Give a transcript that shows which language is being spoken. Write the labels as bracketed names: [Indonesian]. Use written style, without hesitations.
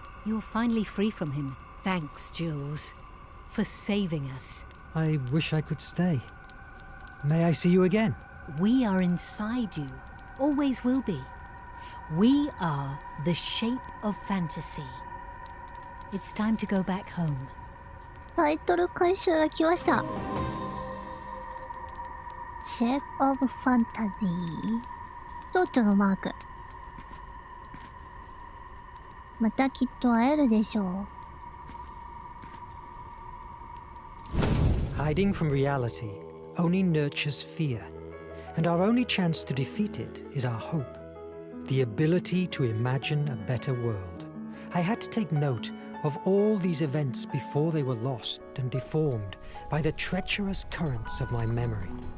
[English] You're finally free from him. Thanks, Jules, for saving us. I wish I could stay. May I see you again? We are inside you. Always will be. We are the shape of fantasy. It's time to go back home. [Japanese] タイトル回収が来ました。 Shape of Fantasy。 蝶々のマーク。またきっと会えるでしょう。 [English] Hiding from reality only nurtures fear, and our only chance to defeat it is our hope. The ability to imagine a better world. I had to take note of all these events before they were lost and deformed by the treacherous currents of my memory.